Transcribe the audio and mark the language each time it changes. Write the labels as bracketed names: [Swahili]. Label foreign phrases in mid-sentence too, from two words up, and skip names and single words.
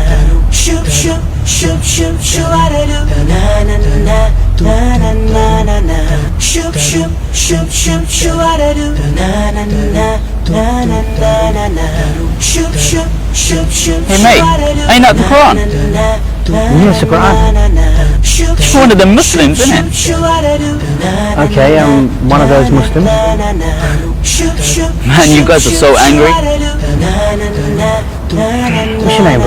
[English] Shoop shoop shoop shoop shoop what I do na na na na na na na na. Shoop shoop shoop shoop shoop what I do na na na na na na na na. Shoop shoop shoop shoop. Hey mate, ain't that the Quran? Yes, the Quran. It's one of the Muslims, isn't it? Okay, I'm one of those Muslims. Man, you guys are so angry. What's your name, bro?